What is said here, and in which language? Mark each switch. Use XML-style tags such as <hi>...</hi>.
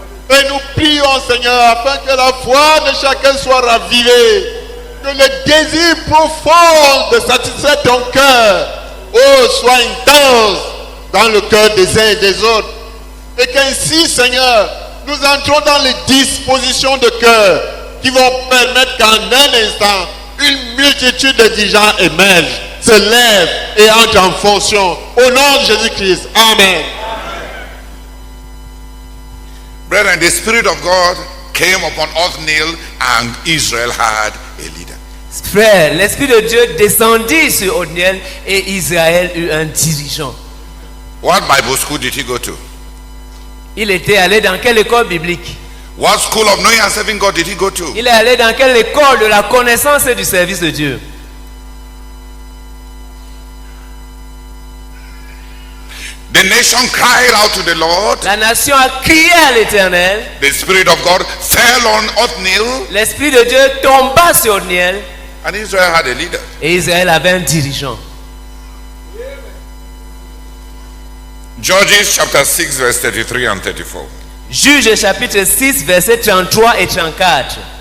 <fr>Et nous prions, Seigneur, afin que la foi de chacun soit ravivée, que le désir profond de satisfaire ton cœur, soit intense dans le cœur des uns et des autres. Et qu'ainsi, Seigneur, nous entrons dans les dispositions de cœur qui vont permettre qu'en un instant, une multitude de dirigeants émergent, se lèvent et entrent en fonction. Au nom de Jésus-Christ. Amen.</fr> <en>Brethren, the Spirit of God came upon Othniel and Israel had a leader.</en> <fr>Frère, l'Esprit de Dieu descendit sur Othniel et Israël eut un dirigeant.</fr> <en>What Bible school did he go to?</en> <fr>Il était allé dans quelle école biblique?</fr> <en>What school of knowing and serving God did he go to?</en> <fr>Il est allé dans quelle école de la connaissance et du service de Dieu?</fr> <en>The nation cried out to the Lord.</en> <fr>La nation a crié à l'Éternel.</fr> <en>The Spirit of God fell on Othniel.</en> <fr>L'Esprit de Dieu tomba sur Othniel.</fr> <en>And Israel had a leader.</en> <fr>Et Israël avait un dirigeant.</fr> <en>Judges chapter 6 verse 33 and 34.</en> <fr>Juges chapitre 6 versets 33 et 34.</fr>